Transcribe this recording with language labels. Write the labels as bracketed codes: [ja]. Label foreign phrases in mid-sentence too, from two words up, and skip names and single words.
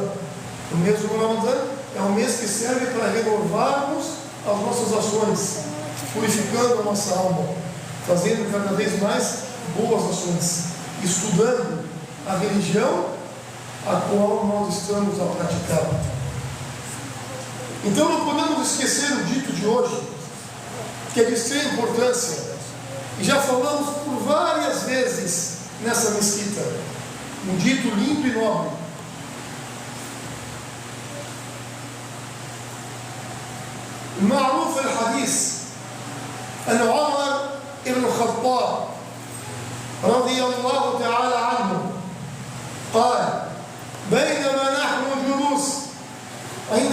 [pt] O mês do Ramadã é um mês que serve para renovarmos as nossas ações, purificando a nossa alma, fazendo cada vez mais boas ações, estudando a religião a qual nós estamos a praticar. Então não podemos esquecer o dito de hoje, que é de extrema importância, e já falamos por várias vezes nessa mesquita, um dito lindo e nobre. [ar] معروف الحديث أن عمر بن الخطاب رضي الله تعالى عنه قال: بينما نحن جلوس عند